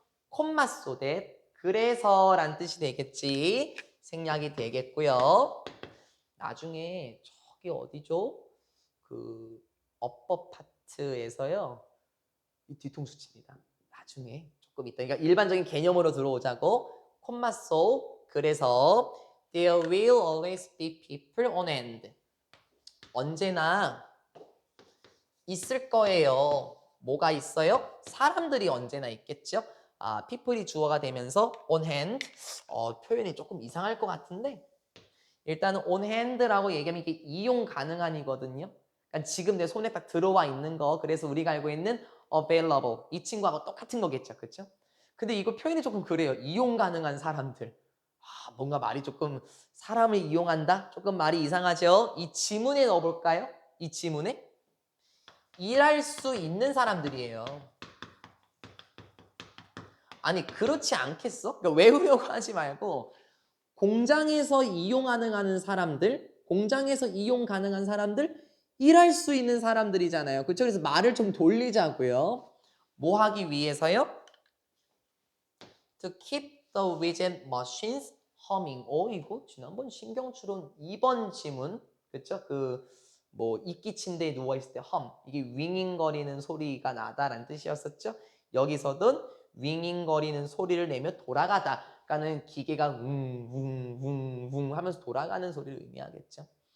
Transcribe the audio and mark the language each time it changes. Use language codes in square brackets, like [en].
[ko] 콤마 쏘댓, 그래서란 뜻이 되겠지. 생략이 되겠고요. 나중에 저기 어디죠? 그 어법 파트에서요. 이 뒤통수 칩니다. 나중에 조금 있다. 그러니까 일반적인 개념으로 들어오자고. 콤마 쏘, 그래서 [en] there will always be people on hand. [ko] 언제나 있을 거예요. 뭐가 있어요? 사람들이 언제나 있겠죠. people이 주어가 되면서 [en] on hand, [ko] 표현이 조금 이상할 것 같은데 일단은 on hand라고 얘기하면 이게 이용 가능한이거든요. 그러니까 지금 내 손에 딱 들어와 있는 거. 그래서 우리가 알고 있는 available. 이 친구하고 똑같은 거겠죠. 그렇죠? 근데 이거 표현이 조금 그래요. 이용 가능한 사람들. 뭔가 말이 조금 사람을 이용한다? 조금 말이 이상하죠? 이 지문에 넣어볼까요? 이 지문에 일할 수 있는 사람들이에요. 아니 그렇지 않겠어? 그러니까 외우려고 하지 말고 공장에서 이용 가능한 사람들, 공장에서 이용 가능한 사람들, 일할 수 있는 사람들이잖아요. 그렇죠? 그래서 말을 좀 돌리자고요. 뭐 하기 위해서요? [en] To keep the widget machines humming. [ko] 이거 지난번 신경추론 2번 지문. 그렇죠? 뭐 이끼 침대에 누워 있을 때 이게 윙윙거리는 소리가 나다라는 뜻이었었죠. 여기서든 윙윙거리는 소리를 내며 돌아가다. 그러니까는 기계가 웅웅웅웅 하면서 돌아가는 소리를 의미하겠죠.